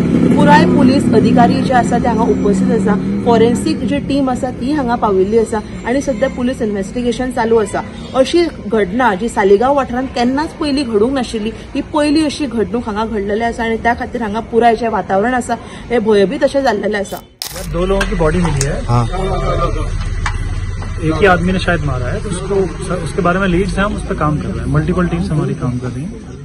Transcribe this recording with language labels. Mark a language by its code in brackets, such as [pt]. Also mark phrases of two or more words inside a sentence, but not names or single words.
[kok] पुराय पुलीस अधिकारी जे आसा ते हांगा उपस्थित आसा। फॉरेन्सिक जी टीम आसा ती हांगा पाविल्ली आसा आणि सध्या [en] police investigation [kok] चालू आसा। अशी घटना जी सालिगांव वाठारांत केन्नाच पयली घडूंक नाशिल्ली, ही पहिली अशी घडणूक हांगा घडलेली आसा आणि त्या खातीर हांगा पुराय जे वातावरण आसा हे भयभीत अशें जाल्लेलें आसा। [hi] 2 लोगों की बॉडी मिली है। हाँ। एक ही आदमी ने शायद मारा है, तो उसके बारे में लीड्स हैं, हम उस पर काम कर रहे हैं। [en] multiple teams [hi] हमारी काम कर रही हैं।